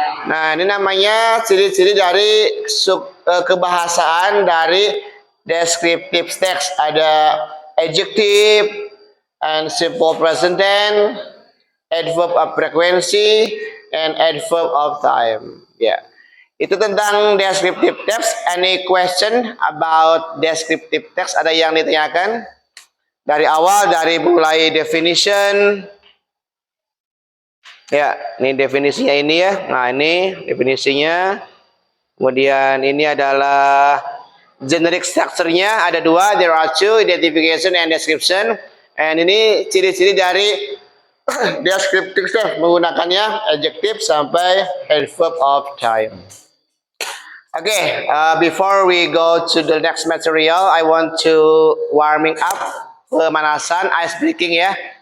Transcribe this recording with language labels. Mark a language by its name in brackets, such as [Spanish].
[Indonesian] Nah, ini namanya ciri-ciri dari kebahasaan dari descriptive text. Ada [English] adjective and simple present tense, adverb of frequency, and adverb of time. [Indonesian] Ya, itu tentang [English] descriptive text. Any question about descriptive text? [Indonesian] Ada yang ditanyakan? Dari awal, dari mulai definition. Ya, ini definisinya ini ya. Nah, ini definisinya. Kemudian ini adalah generic structure-nya. Ada dua, [English] there are two, identification and description. And [Indonesian] ini ciri-ciri dari [English] descriptive text, [Indonesian] menggunakannya [English] adjective [Indonesian] sampai [English] adverb of time. Okay, before we go to the next material, I want to warming up, [Indonesian] pemanasan, [English] ice breaking ya.